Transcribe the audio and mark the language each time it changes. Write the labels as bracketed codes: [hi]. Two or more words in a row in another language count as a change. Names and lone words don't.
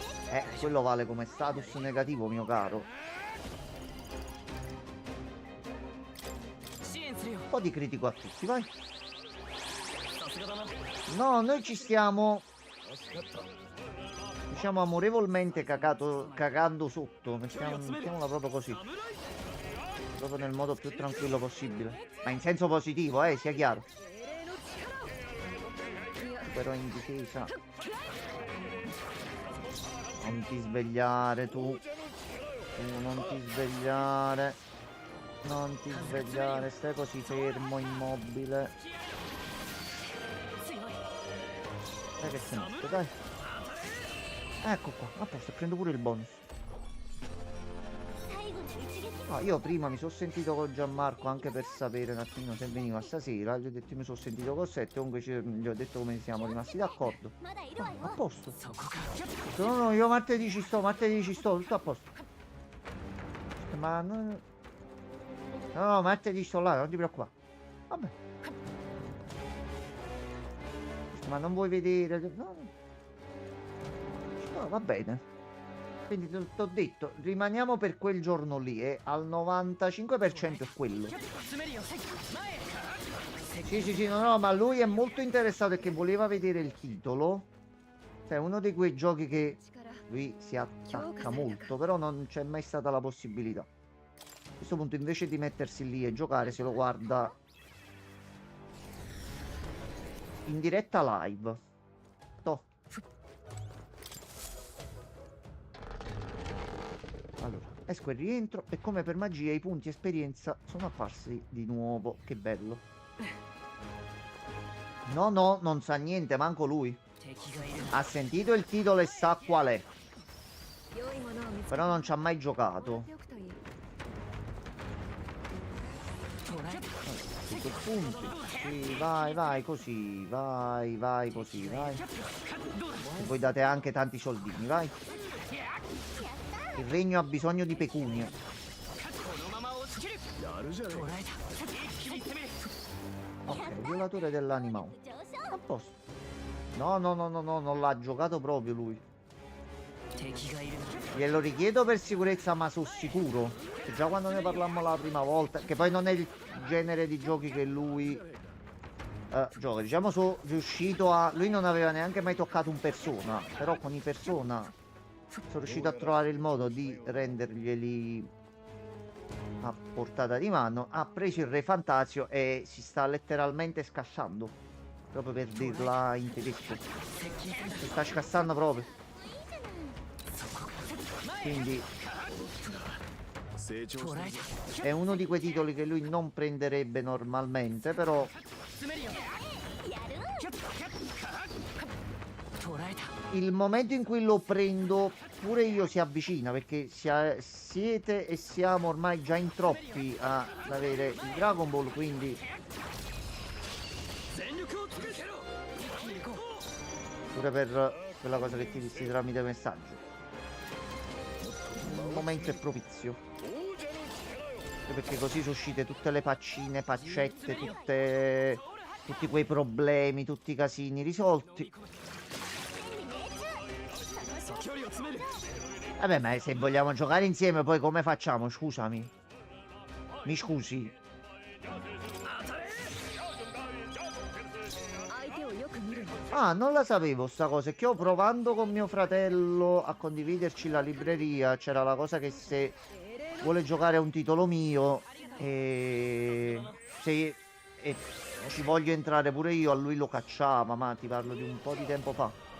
[it] Quello vale come status negativo, mio caro. [ja] 支援するよ [it] Un po' di critico a tutti, vai. [ja] さすがだな [it] No, noi ci stiamo, diciamo, amorevolmente cagando sotto. Mettiamola proprio così. Proprio nel modo più tranquillo possibile. Ma in senso positivo, sia chiaro. [ja] 精霊の力をいや [it] Però in difesa. Non ti svegliare tu. Tu non ti svegliare. Non ti svegliare. Stai così fermo, immobile. [ja] 強い [it] Dai che sei morto, dai. Ecco qua, a posto, prendo pure il bonus. [ja] 最後の一撃 [it] No, io prima mi sono sentito con Gianmarco anche per sapere un attimino se veniva stasera. Gli ho detto mi sono sentito con Sette, comunque gli ho detto come siamo rimasti d'accordo. [ja] まだいるわ [it] A [ja] よ [it] posto. [ja] そこか [it] No, no, io martedì ci sto, tutto a posto. Ma no, no, martedì sto là, non ti preoccupare. Vabbè. Ma non vuoi vedere? No. No, va bene. Quindi ti ho detto, rimaniamo per quel giorno lì e al 95% è quello. [ja] 詰めるよ前へ [it] Sì, no, ma lui è molto interessato perché voleva vedere il titolo. Cioè, è uno di quei giochi che [ja] 力 [it] lui si attacca molto, però non c'è mai stata la possibilità. A questo punto, invece di mettersi lì e giocare, se lo guarda in diretta live. Toh. Allora, esco e rientro e come per magia i punti esperienza sono apparsi di nuovo. Che bello. No, no, non sa niente, manco lui. [ja] 敵がいる [it] Ha sentito il titolo e sa qual è, [ja] 良いものを見つけ [it] però non ci ha mai [ja] てもら [it] giocato. [ja] っておくといい捉えた [it] Tutto punti. Sì, vai così, vai così, vai. [ja] どうだ [it] E voi date anche tanti soldini, vai. Il regno ha bisogno di pecunia. [ja] このまま落ちきるやるじゃねえ捉えた一気に攻める [it] Ok, violatore dell'anima 1. [ja] 上昇 [it] A posto. No, non l'ha giocato proprio lui. [ja] 敵がいる [it] Glielo richiedo per sicurezza, ma sono sicuro. Che già quando ne parlammo la prima volta, che poi non è il genere di giochi che lui gioca. Diciamo, sono riuscito a... Lui non aveva neanche mai toccato un persona, però con i persona sono riuscito a trovare il modo di renderglieli a portata di mano. Ha preso il Re Fantasio e si sta letteralmente scassando. Proprio per dirla in tedesco. [ja] 接近する [it] Si sta scassando proprio. Quindi [ja] 成長捉えしたた [it] è uno di quei titoli che lui non prenderebbe normalmente, però [ja] 詰めるよやるわ捉えた [it] il momento in cui lo prendo pure io si avvicina, perché siete e siamo ormai già in troppi ad avere il Dragon Ball, quindi [ja] 全力を尽くせろ一気に行こ [it] pure per quella cosa che ti dissi tramite messaggio. Il momento è propizio. Anche perché così sono uscite tutte le paccine, paccette, tutti quei problemi, tutti i casini risolti. [ja] う距離を詰める [it] Vabbè, ma se vogliamo giocare insieme poi come facciamo? Scusami. Mi scusi. [ja] 相手をよく見るの [it] Ah, non la sapevo sta cosa. È che io provando con mio fratello a condividerci la libreria, c'era la cosa che se [ja] 精霊の [it] vuole giocare a un titolo mio se ci voglio entrare pure io, a lui lo cacciava, ma ti parlo di un po' di tempo fa.